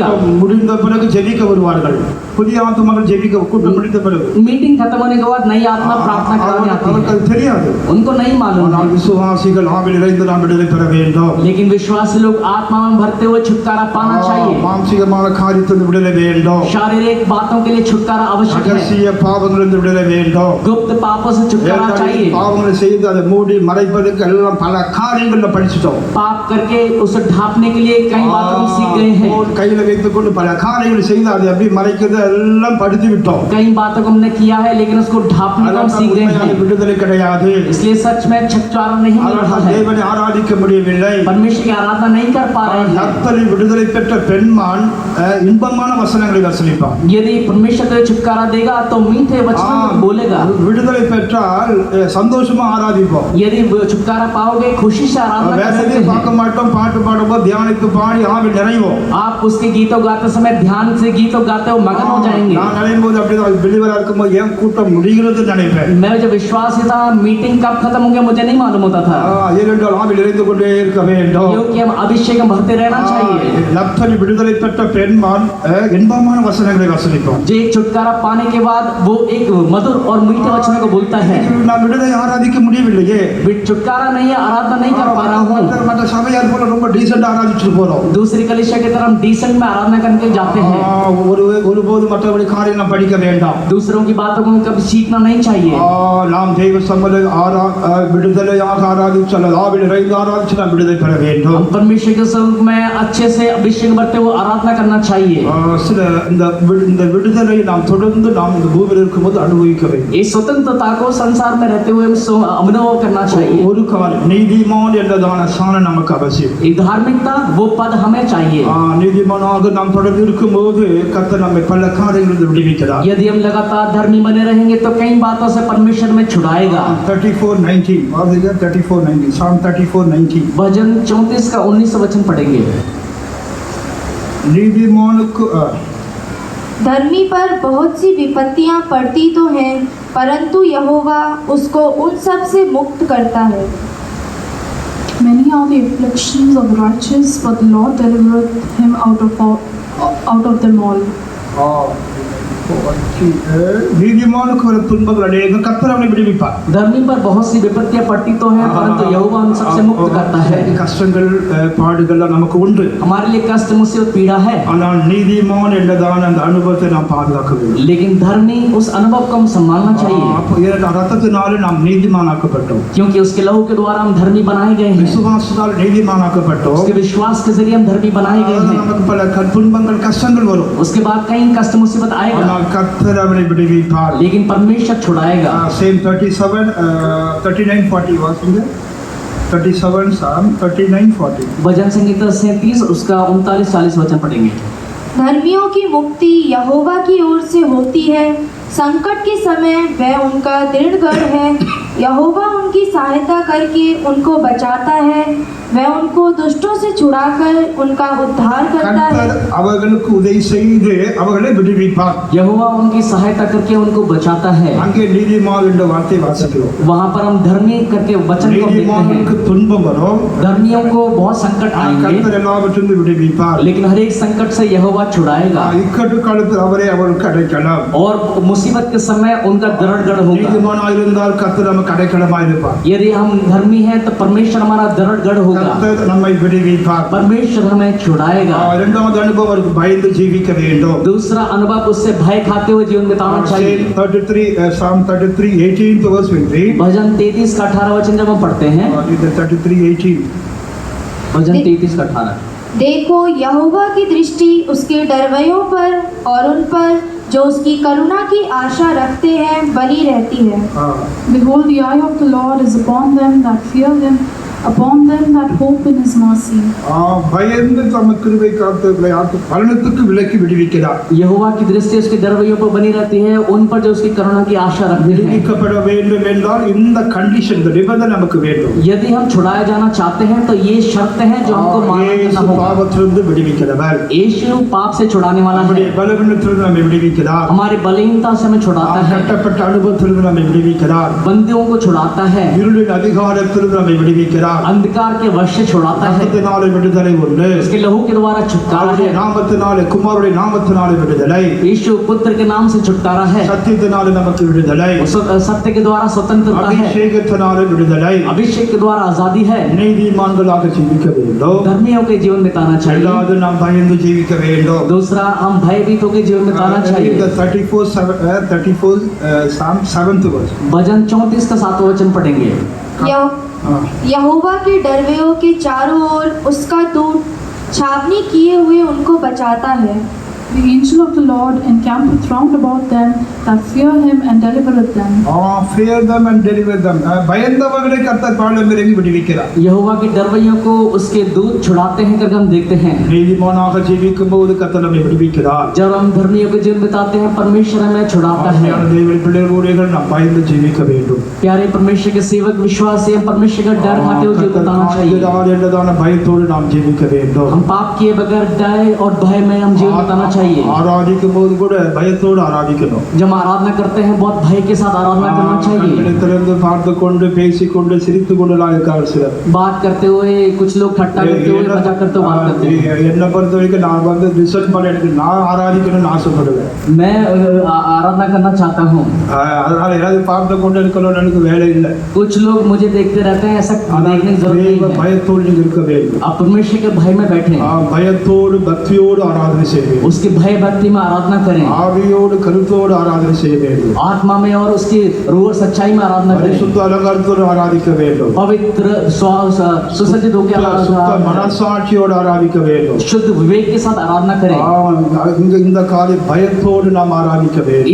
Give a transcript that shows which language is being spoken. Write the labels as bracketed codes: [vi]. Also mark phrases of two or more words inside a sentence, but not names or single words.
[ta] முடிந்த பிறகு ஜெபிக்க வருவார்கள். புதிய ஆத்மாக்கள் ஜெபிக்க கூட்டம் முடிந்த பிறகு [hi] मीटिंग खत्म होने के बाद नई आत्मा प्रार्थना कराने आती [ta] அவருக்கு [hi] है, [ta] அது தெரியாது. [hi] उनको नहीं मालूम [ta] ஆனால் [hi] है। [ta] விசுவாசிகள் ஆவியில் நிறைந்து நாம் விடுதலை பெற வேண்டும். [hi] लेकिन विश्वासी लोग आत्मा में भरते हुए छुटकारा पाना चाहिए। [ta] மாம்சிகமான காரியத்தில் விடுதலை வேண்டும். [hi] शारीरिक बातों के लिए छुटकारा आवश्यक है, [ta] ரகசிய பாவங்களிலிருந்து விடுதலை வேண்டும். [hi] गुप्त पापों से छुटकारा चाहिए। [ta] பாவங்களை செய்து அதை மூடி மறைப்பதற்கு எல்லாம் பல காரியங்கள்ல படிச்சுட்டோம். [hi] पाप करके उसे ढांपने के लिए कई बातों को सीख गए हैं, [ta] போன் கையில வைத்துக் கொண்டு பல காரியங்களை செய்து அதை அப்படி மறைக்கிறது எல்லாம் படித்து விட்டோம். [hi] कई बातों को हमने किया है लेकिन उसको ढांपने को हम सीख गए [ta] உண்மையான [hi] हैं, [ta] விடுதலை கிடையாது. [hi] इसलिए सच में छुटकारा नहीं मिल रहा है, [ta] தேவனை ஆராதிக்க முடியவில்லை. [hi] परमेश्वर की आराधना नहीं कर पा रहे हैं। [ta] கர்த்தரை விடுதலை பெற்ற பெண்மான் இன்பமான வசனங்களை வசனிப்பான். [hi] यदि परमेश्वर को छुटकारा देगा तो मीठे वचन बोलेगा। [ta] விடுதலை பெற்றால் சந்தோஷமா ஆராதிப்போம். [hi] यदि छुटकारा पाओगे खुशी से आराधना [ta] வேற [hi] कर सकते [ta] எதையும் [hi] हैं। [ta] பார்க்க மாட்டோம். பாட்டு பாடும்போது தியானித்து பாடி ஆவி நிறைவோம். [hi] आप उसके गीतों गाते समय ध्यान से गीतों गाते हो मगन हो जाएंगे। [ta] நான் நினைக்கும் போது அப்படிதான் பிலிவரா இருக்கும்போது ஏன் கூட்டம் முடிகிறது நினைப்பேன். [hi] मैं जब विश्वासी था मीटिंग कब खत्म हो गया मुझे नहीं मालूम होता था, [ta] ஏனென்றால் ஆவி நிறைந்து கொண்டே இருக்க வேண்டும். [hi] क्योंकि हम अभिषेक में भरते रहना चाहिए। [ta] நப்தலி விடுதலை பெற்ற பெண்மான் இன்பமான வசனங்களை வசனிப்பான். [hi] जो एक छुटकारा पाने के बाद वो एक मधुर और मीठे वचनों को बोलता है। [ta] நான் விடுதலை ஆராதிக்க முடியவில்லையே. [hi] छुटकारा नहीं है, आराधना नहीं कर पा रहा हूँ। [ta] மற்ற சபையார் போல ரொம்ப டீசென்ட் ஆராதிச்சுட்டு போறோம். [hi] दूसरी कलीसिया की तरह हम डिसेंट में आराधना करके जाते हैं। [ta] ஒருபோது மற்றபடி காரியம் நாம் படிக்க வேண்டாம். [hi] दूसरों की बातों को कभी सीखना नहीं चाहिए। [ta] நாம் தெய்வ சம்பளை விடுதலையாக ஆராதிச்சு அல்லது ஆவியில் நிறைந்து ஆராதிச்சு நாம் விடுதலை பெற வேண்டும். [hi] हम परमेश्वर के स्वरूप में अच्छे से अभिषेक भरते हुए आराधना करना चाहिए। [ta] சில இந்த விடுதலை நாம் தொடர்ந்து நாம் இந்த பூமியில் இருக்கும்போது அனுபவிக்க வேண்டும். [hi] इस स्वतंत्रता को संसार में रहते हुए अनुभव करना चाहिए। [ta] ஒரு காலம் நீதிமான் என்றதான சாணம் நமக்கு அவசியம். [hi] ये धार्मिकता वो पद हमें चाहिए। [ta] நீதிமானாக நாம் தொடர்ந்து இருக்கும்போது கர்த்தர் நம்மை பல காரியங்களிலிருந்து விடுவிக்கிறார். [hi] यदि हम लगातार धर्मी बने रहेंगे तो कई बातों से परमेश्वर में छुड़ाएगा। [en] 34:19 34:19 Psalm 34:19 [hi] भजन 34 का 19 वचन पढ़ेंगे। [ta] நீதிமானுக்கு [hi] धर्मी पर बहुत सी विपत्तियां पड़ती तो हैं, परंतु यहोवा उसको उन सब से मुक्त करता है। [en] Many are the afflictions of the righteous, but the Lord delivereth him out of them all. [ta] நீதிமானுக்கு வரும் துன்பங்கள் அநேகம் கர்த்தர் அவனை விடுவிப்பார். [hi] धर्मी पर बहुत सी विपत्तियां पड़ती तो हैं, परंतु यहोवा उन सबसे मुक्त करता है। [ta] கஷ்டங்கள் பாடுகள் நமக்கு உண்டு. [hi] हमारे लिए कष्ट मुसीबत पीड़ा है, [ta] ஆனால் நீதிமான் என்றதான அந்த அனுபவத்தை நாம் பாதுகாக்க வேண்டும். [hi] लेकिन धर्मी उस अनुभव को हम संभालना चाहिए, [ta] ரத்தத்தினாலே நாம் நீதிமானாக்கப்பட்டோம். [hi] क्योंकि उसके लहू के द्वारा हम धर्मी बनाए गए हैं। [ta] விசுவாசத்தால் நீதிமானாக்கப்பட்டோம். [hi] उसके विश्वास के जरिए हम धर्मी बनाए गए हैं। [ta] நமக்கு பல துன்பங்கள் கஷ்டங்கள் வரும். [hi] उसके बाद कई कष्ट मुसीबत आएगा, [ta] கர்த்தர் அவனை விடுவிப்பார். [hi] लेकिन परमेश्वर छुड़ाएगा। [en] Same 39:40 वासिंगे 37 Psalm 39:40 [hi] भजन संगीता 37 उसका 39-40 वचन पढ़ेंगे। धर्मियों की मुक्ति यहोवा की ओर से होती है, संकट के समय वह उनका दृढ़ गढ़ है। यहोवा उनकी सहायता करके उनको बचाता है, वह उनको दुष्टों से छुड़ाकर उनका उद्धार करता है। [ta] அவர்களுக்கு உதவி செய்து அவர்களை விடுவிப்பார். [hi] यहोवा उनकी सहायता करके उनको बचाता है। [ta] அங்கே நீதிமான் என்ற வார்த்தை வாசிக்கிறோம். [hi] वहाँ पर हम धर्मी करके वचन को देखते [ta] நீதிமானுக்கு [hi] हैं। [ta] துன்பம் வரும், [hi] धर्मियों को बहुत संकट आएंगे, [ta] கர்த்தர் எல்லாவற்றிலிருந்து விடுவிப்பார். [hi] लेकिन हर एक संकट से यहोवा छुड़ाएगा [ta] இக்கட்டு காலத்தில் அவரே அவர்களுக்கு அடைக்கலம். [hi] और मुसीबत के समय उनका दृढ़ होगा। [ta] நீதிமானாக இருந்தால் கர்த்தர் நமக்கு அடைக்கலமாய் இருப்பார். [hi] यदि हम धर्मी हैं तो परमेश्वर हमारा दृढ़ होगा, [ta] கர்த்தர் நம்மை விடுவிப்பார். [hi] परमेश्वर हमें छुड़ाएगा। [ta] இரண்டாவது அனுபவம் அவருக்கு பயந்து ஜீவிக்க வேண்டும். [hi] दूसरा अनुभव उससे भय खाते हुए जीवन बिताना चाहिए। [en] Psalm 33:18 [hi] भजन 33 का 18 वचन जब हम पढ़ते हैं, 33:18 भजन 33 का 18। देखो यहोवा की दृष्टि उसके डरवैयों पर और उन पर जो उसकी करुणा की आशा रखते हैं बनी रहती है। [en] Behold, the eye of the Lord is upon them that fear him, upon them that hope in his mercy. [ta] பயந்து தம கிருபை காத்தவர்களை மரணத்துக்கு விலக்கி விடுவிக்கிறார். [hi] यहोवा की दृष्टि उसके डरवैयों पर बनी रहती है, उन पर जो उसकी करुणा की आशा रखते हैं। [ta] விடுவிக்கப்பட வேண்டும் என்றால் இந்த கண்டிஷன் நிபந்தனை நமக்கு வேண்டும். [hi] यदि हम छुड़ाए जाना चाहते हैं तो ये शर्त है जो हमको मानना करना होगा। [ta] பாவத்திலிருந்து விடுவிக்கிறவர். [hi] यीशु पाप से छुड़ाने वाला है, [ta] நம்முடைய பலவீனத்திலிருந்து நம்மை விடுவிக்கிறார். [hi] हमारी बलहीनता से हमें छुड़ाता है, [ta] கட்டப்பட்ட அனுபவத்திலிருந்து நம்மை விடுவிக்கிறார். [hi] बंदियों को छुड़ाता है, [ta] இருளின் அதிகாரத்திலிருந்து நம்மை விடுவிக்கிறார். [hi] अंधकार के वश से छुड़ाता है, [ta] நாமத்தினாலே விடுதலை உண்டு. [hi] उसके लहू के द्वारा छुटकारा है, [ta] நாமத்தினாலே குமாரனுடைய நாமத்தினாலே விடுதலை, [hi] यीशु पुत्र के नाम से छुटकारा है, [ta] சத்தியத்தினாலே நமக்கு விடுதலை, [hi] सत्य के द्वारा स्वतंत्रता है, [ta] அபிஷேகத்தினாலே விடுதலை, [hi] अभिषेक के द्वारा आजादी है। [ta] நீதிமான்களாக ஜீவிக்க வேண்டும். [hi] धर्मियों के जीवन बिताना चाहिए। [ta] இரண்டாவது நாம் பயந்து ஜீவிக்க வேண்டும். [hi] दूसरा, हम भयभीत होकर जीवन बिताना चाहिए। [en] The 34 Psalm 7th verse. [hi] भजन 34 का 7वां वचन पढ़ेंगे। यहोवा के डरवैयों के चारों ओर उसका दूत छावनी किए हुए उनको बचाता है। [en] The angel of the Lord encampeth round about them that fear him and delivereth them. Fear them and deliver them. [ta] பயந்தவர்களை கர்த்தர் பாடம் இறங்கி விடுவிக்கிறார். [hi] यहोवा के डरवैयों को उसके दूत छुड़ाते हैं करके हम देखते हैं। [ta] நீதிமானாக ஜீவிக்கும் போது கர்த்தர் நம்மை விடுவிக்கிறார். [hi] जब हम धर्मियों के जीवन बिताते हैं परमेश्वर हमें छुड़ाता है। [ta] தேவனுடைய பிள்ளைகள் நாம் பயந்து ஜீவிக்க வேண்டும். [hi] प्यारे परमेश्वर के सेवक विश्वासी हम परमेश्वर का डर खाते हुए जीवन बिताना चाहिए। [ta] என்றதான பயத்தோடு நாம் ஜீவிக்க வேண்டும். [hi] हम पाप किए बगैर डर और भय में हम जीवन बिताना चाहिए। [ta] ஆராதிக்கும் போது கூட பயத்தோடு ஆராதிக்கணும். [hi] जब आराधना करते हैं बहुत भय के साथ आराधना करना चाहिए। [ta] திறந்து பார்த்து கொண்டு பேசிக்கொண்டு சிரித்து கொண்டுலாம் இருக்கார் சிலர். [hi] बात करते हुए कुछ लोग ठट्टा करते हुए मजाक करते हुए बात करते हैं। [ta] என்னை பொறுத்த வரைக்கும் நான் வந்து ரிசல்ட் பண்ண எனக்கு நான் ஆராதிக்கணும்னு ஆசைப்படுவேன். [hi] मैं आराधना करना चाहता हूँ। [ta] அதனால ஏதாவது பார்த்து கொண்டு இருக்கணும்னு எனக்கு வேலை இல்லை. [hi] कुछ लोग मुझे देखते रहते हैं, ऐसा देखने की जरूरत नहीं है। [ta] பயத்தோடு நீங்க இருக்க வேண்டும். [hi] आप परमेश्वर के भय में बैठे, [ta] பயத்தோடு பக்தியோடு ஆராதனை செய்ய வேண்டும். [hi] उसके भय भक्ति में आराधना करें, [ta] ஆவியோடு கருத்தோடு ஆராதனை செய்ய வேண்டும். [hi] आत्मा में और उसकी रूह और सच्चाई में आराधना करें, [ta] பரிசுத்த அலங்காரத்தோடு ஆராதிக்க வேண்டும். [hi] पवित्र सुसज्जित होकर [ta] சுத்த மனசாட்சியோடு ஆராதிக்க வேண்டும். [hi] शुद्ध विवेक के साथ आराधना करें। [ta] இந்த காலை பயத்தோடு நாம் ஆராதிக்க வேண்டும்.